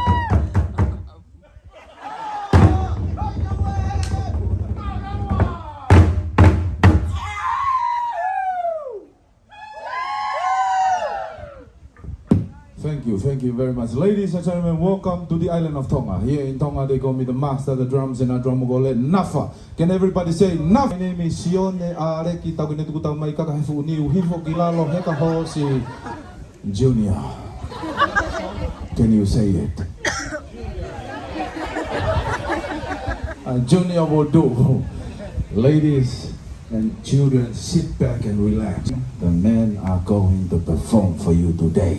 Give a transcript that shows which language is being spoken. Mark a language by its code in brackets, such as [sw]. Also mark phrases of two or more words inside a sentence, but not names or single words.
[en] Thank you very much. Ladies and gentlemen, welcome to the island of Tonga. Here in Tonga, they call me the master of the drums, and our drummer go let Nafa. Can everybody say Nafa? My name is Sione Areki Tagune Tukuta Mai Kakahefu Niu Hifo Kilalo Heka Hosi Junior. Can you say it? Junior will do. Ladies and children, sit back and relax. The men are going to perform for you today.